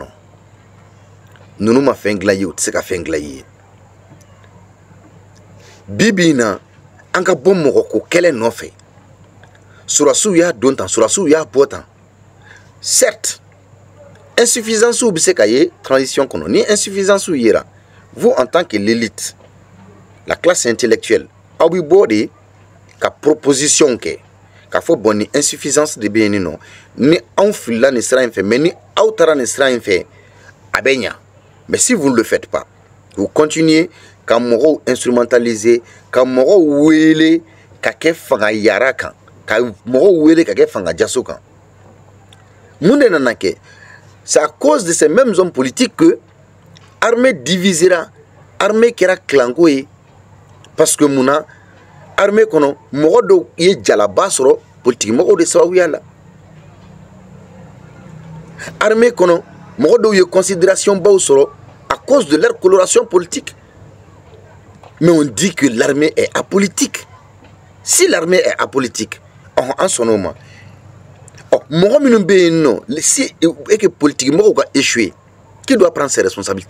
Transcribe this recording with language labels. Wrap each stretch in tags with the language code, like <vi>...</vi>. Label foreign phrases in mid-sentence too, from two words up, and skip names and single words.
<bm>Nunu ma fɛn dilan i ye, u tɛ se ka fɛn dilan i ye. Bibi na an ka bɔ mɔgɔ ko kɛlɛ nɔfɛ. Surasiw y'a don tan, surasiw y'a bɔ tan. Certes, insuffisance bɛ se ka ye transition kɔnɔ. Ni insuffisance yera,</bm> <fr>vous en tant que l'élite, la classe intellectuelle,</fr> <bm>aw bɛ bɔ de ka proposition kɛ. K'a fɔ bon ni insuffisance de bɛ yen nɔ. Ni anw filila nin sira in fɛ, mais ni aw taara nin sira in fɛ, a bɛ ɲa.</bm> <fr>Mais si vous ne le faites pas, vous continuez</fr> <bm>ka mɔgɔw instrumentaliser, ka mɔgɔw wele ka kɛ fanga yara kan, ka mɔgɔw wele ka kɛ fanga jaso kan. Mun de nana kɛ?</bm> <fr>C'est à cause de ces mêmes hommes politiques que armée divisera,</fr> <bm>armée kɛra kilanko ye,</bm> <fr>parce que</fr> <bm>munna armée kɔnɔ mɔgɔ dɔw ye jalaba sɔrɔ politique mɔgɔw de sababuya la. Armée kɔnɔ mɔgɔ dɔw ye considération baw sɔrɔ</bm> <fr>à cause de leur coloration politique. Mais on dit que l'armée est apolitique. Si l'armée est apolitique, en son nom, si et que politiquement on a échoué, qui doit prendre ses responsabilités?</fr>